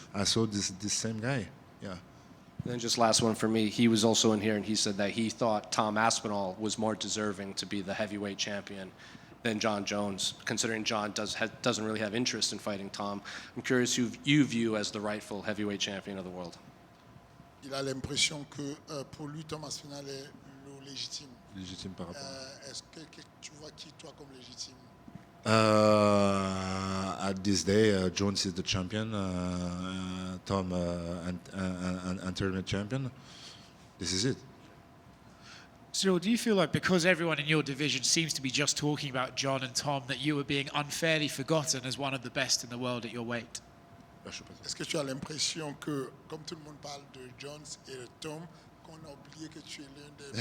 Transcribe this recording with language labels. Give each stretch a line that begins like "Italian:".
English: I saw this same guy, yeah. And then just last one for me, he was also in here and he said that he thought Tom Aspinall was more deserving to be the heavyweight champion than John Jones, considering John doesn't really have interest in fighting Tom. I'm curious who you view as the rightful heavyweight champion of the world.
French: Il a l'impression que pour lui, Tom Aspinall est le légitime. Légitime par rapport. Est-ce que tu vois qui, toi, comme légitime?
English: At this day, Jones is the champion, Tom and tournament champion. This is it. Ciryl, do you feel like because everyone in your division seems to be just talking about John and Tom, that you were being unfairly forgotten as one of the best in the world at your weight?
French: Est-ce que tu as l'impression que, comme tout le monde parle de Jones et de Tom, qu'on a oublié que tu es l'un des...